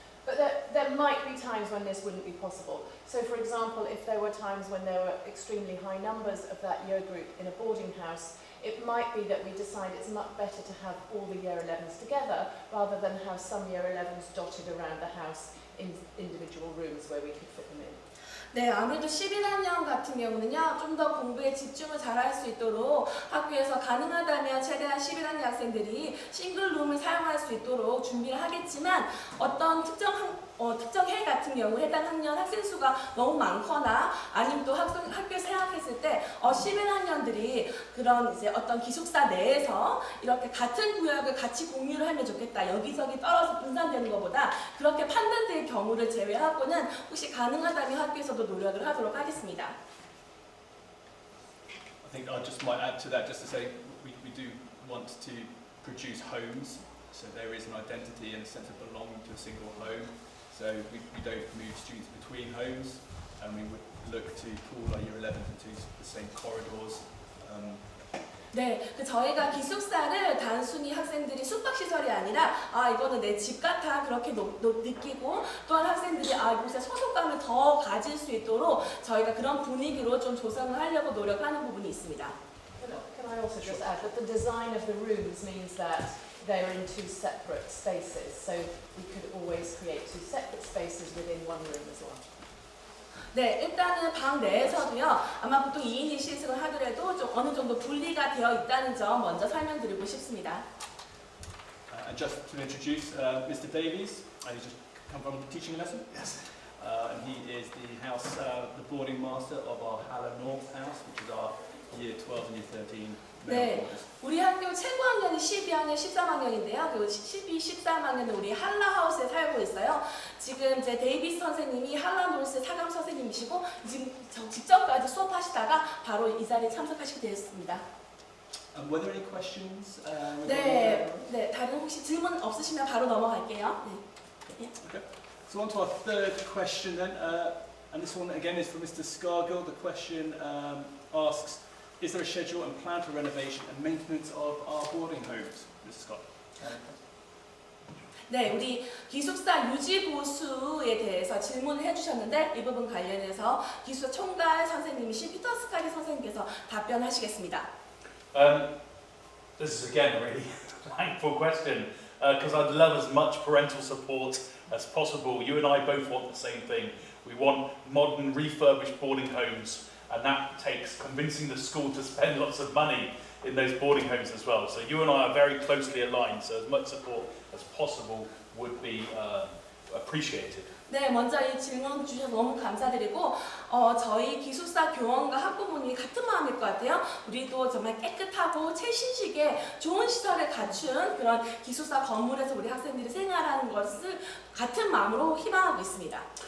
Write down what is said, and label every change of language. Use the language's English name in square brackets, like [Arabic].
[English] But there might be times when this wouldn't be possible. So for example, if there were times when there were extremely high numbers of that year group in a boarding house, it might be that we decide it's much better to have all the Year 11s together rather than have some Year 11s dotted around the house in individual rooms where we could fit them in. [Korean] 네, 아무래도 11학년 같은 경우는요, 좀 더 공부에 집중을 잘할 수 있도록 학교에서 가능하다면 최대한 11학년 학생들이 싱글룸을 사용할 수 있도록 준비를 하겠지만 어떤 특정 해 같은 경우 해당 학년 학생 수가 너무 많거나 아니면 또 학교에 생각했을 때 11학년들이 그런 이제 어떤 기숙사 내에서 이렇게 같은 구역을 같이 공유를 하면 좋겠다. 여기저기 떨어져 분산되는 것보다 그렇게 판단될 경우를 제외하고는 혹시 가능하다면 학교에서도 노력을 하도록 하겠습니다. [English] I think I just might add to that just to say we do want to produce homes, so there is an identity and a sense of belonging to a single home. So we don't move students between homes, and we would look to pool our Year 11s into the same corridors. [Korean] 네, 저희가 기숙사를 단순히 학생들이 숙박시설이 아니라 이거는 내 집 같아 그렇게 느끼고 또한 학생들이 이곳에 소속감을 더 가질 수 있도록 저희가 그런 분위기로 좀 조성을 하려고 노력하는 부분이 있습니다. [English] Can I also just add that the design of the rooms means that they're in two separate spaces, so we could always create two separate spaces within one room as well. [Korean] 네, 일단은 방 내에서도요, 아마 보통 2인 1실습을 하더라도 좀 어느 정도 분리가 되어 있다는 점 먼저 설명드리고 싶습니다. [English] And just to introduce Mr. Davies, he's just come from a teaching lesson. Yes. And he is the boarding master of our Haller North house, which is our year 12 and year 13 [Korean] 네. [English] male boarders. [Korean] 우리 학교 최고 학년이 12학년, 13학년인데요. 그 12, 13학년은 우리 한라하우스에 살고 있어요. 지금 이제 데이비스 선생님이 한라노스 사감 선생님이시고 지금 직접까지 수업하시다가 바로 이 자리에 참석하시게 되었습니다. [English] Were there any questions? [Korean] 네, 다른 혹시 질문 없으시면 바로 넘어갈게요. 네. [English] Okay. So on to our third question then, and this one again is from Mr. Scargill. The question asks, is there a schedule and plan for renovation and maintenance of our boarding homes? Mr. Scott. [Korean] 네, 우리 기숙사 유지 보수에 대해서 질문을 해주셨는데 이 부분 관련해서 기숙사 총괄 선생님이신 피터 스카리 선생님께서 답변하시겠습니다. [English] This is again a really thankful question because I'd love as much parental support as possible. You and I both want the same thing. We want modern refurbished boarding homes, and that takes convincing the school to spend lots of money in those boarding homes as well. So you and I are very closely aligned, so as much support as possible would be appreciated. [Korean] 네, 먼저 이 질문 주셔서 너무 감사드리고 저희 기숙사 교원과 학부모님이 같은 마음일 것 같아요. 우리도 정말 깨끗하고 최신식의 좋은 시설을 갖춘 그런 기숙사 건물에서 우리 학생들이 생활하는 것을 같은 마음으로 희망하고 있습니다.